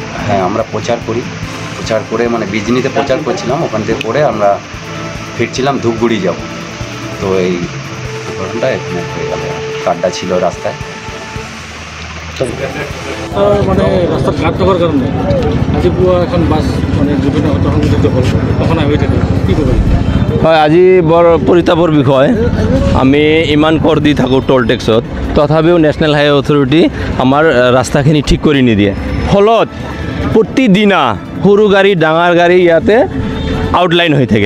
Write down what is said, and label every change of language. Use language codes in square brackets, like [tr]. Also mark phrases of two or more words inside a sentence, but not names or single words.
[bn] হ্যাঁ, আমরা প্রচার করে মানে বিজনিতে প্রচার করছিলাম, ওখান থেকে করে আমরা ফিরছিলাম ধূপগুড়ি যাব। তো এই ঘটনাটা এখানে হয়ে গেল, গাড্ডা ছিল রাস্তায়। মানে রাস্তা খারাপ থাকার কারণে [as] আজি পুৱা এখন বাছ মানে দুৰ্ঘটনা সংঘটিত হ'ল, তখন হৈ থাকে কি ক'ব? হয়, আজি বৰ পৰিতাপৰ বিষয়। আমি ইমান কৰ দি থাকোঁ [en] toll tax, [as] তথাপিও নেশ্যনেল হাইৱে অথৰিটি আমাৰ ৰাস্তাখিনি ঠিক কৰি নিদিয়ে। ফলত প্ৰতিদিনা সৰু গাড়ী ডাঙৰ গাড়ী ইয়াতে আউটলাইন হৈ থাকে।